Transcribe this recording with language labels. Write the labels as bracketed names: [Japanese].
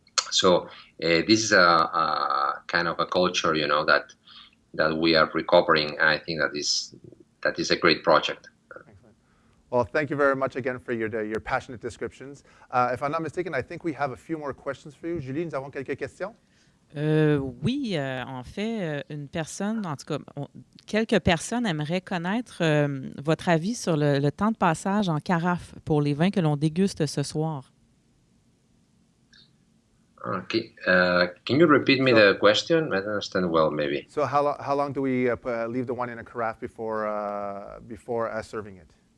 [English] So this is a kind of a culture that we are recovering, and I think that is a great project. Well, thank you very much again for your passionate descriptions. If I'm not mistaken, I think we have a few more questions for you. [French] Julie, nous avons quelques questions? Oui, en fait, une personne, en tout cas, quelques personnes aimeraient connaître votre avis sur le temps de passage en carafe pour les vins que l'on déguste ce soir. [English] Okay. Can you repeat me the question? I don't understand well, maybe. So how long do we leave the wine in a carafe before serving it?